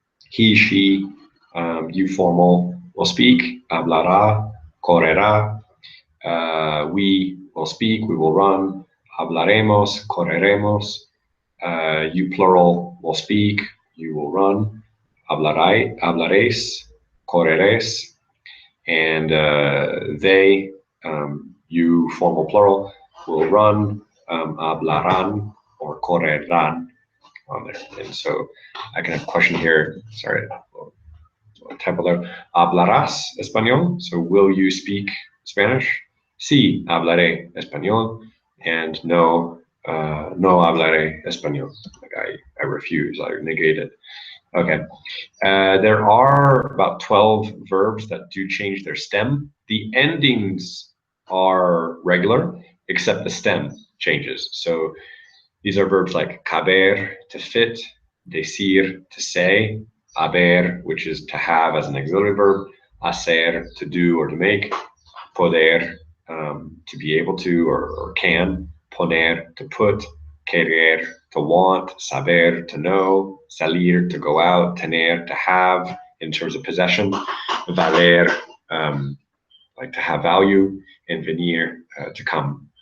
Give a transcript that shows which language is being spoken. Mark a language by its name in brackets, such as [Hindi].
[English] he, she, you formal will speak, hablará, correrá, we will speak, we will run, hablaremos, correremos, you plural will speak, you will run, hablaréis, correréis, and they, you formal plural, will run, hablarán or correrán on there. And so I can have a question here. Sorry, typo there. ¿Hablarás español? So will you speak Spanish? [Spanish] Sí, hablaré español. And no, no hablaré español. [English] Like I refuse, I negate it. Okay. There are about 12 verbs that do change their stem. The endings are regular, except the stem changes. So these are verbs like caber, to fit, decir, to say, haber, which is to have as an auxiliary verb, hacer, to do or to make, poder, to be able to or can, poner, to put, querer, to want, saber, to know, salir, to go out, tener, to have in terms of possession, valer, like to have value, and venir, to come.